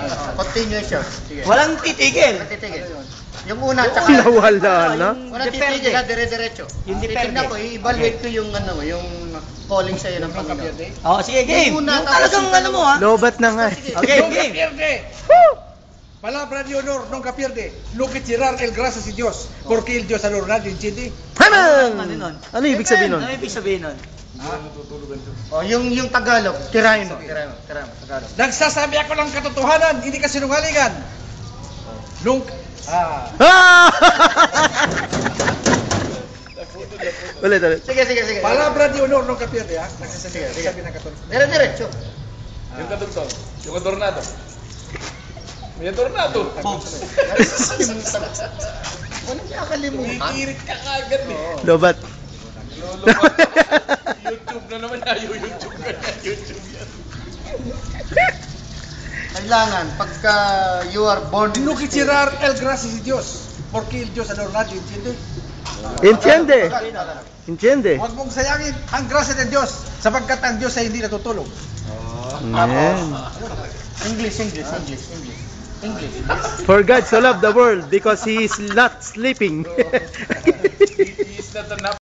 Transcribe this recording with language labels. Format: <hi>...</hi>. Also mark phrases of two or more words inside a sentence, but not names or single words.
<tl>Continuation. Sige. Walang titigil. Titigil. Yung una, tsaka... Nawala na. Wala titigil ha, dire-diretso. Yung depende. Titignan ko, i-evaluate ko yung ano, yung calling sa'yo ng Panginoon. Oh, sige, game. Yung una, Yung talagang tapos ano mo, ha? Lobat na nga. Sige. Okay,</tl> <es>Nunca</es> <tl>game.</tl> <es>pierde. Palabra de honor, nunca pierde. No que tirar el gracias a Dios, porque el Dios adornado entiende. Haman!</es> <tl>Ano nun? Ano ibig sabihin nun? Ano ibig sabihin nun? Oh, yung Tagalog, tirahin mo, Tagalog. Nagsasabi ako ng katotohanan, hindi kasinungalingan.</tl> <es>Nunca</es> <tl>Ah! Ulit. Sige.</tl> <es>Palabra de honor, nunca pierde, ha?</es> <tl>Nagsasabi ng katotohanan. Dire-diretso. Yung kadugtong, yung adornado. May adornado. Walang kakalimutan. Ikirit ka kagad eh. Lobat. YouTube na naman tayo, YouTube yan. Kailangan, pagka</tl> <en>you are born in</en> <es>No</es> <en>the</en> <es>que</es> <en>Spirit.</en> <es>tirar el gracias a Dios, porque el Dios adornado entiende. Entiende. Entiende.</es> <tl>Huwag mong sayangin ang grasya ng Diyos sapagkat ang Diyos ay hindi natutulog. Amen. English.</tl> <en>For God so loved the world because He is not sleeping. He is not a nap</en>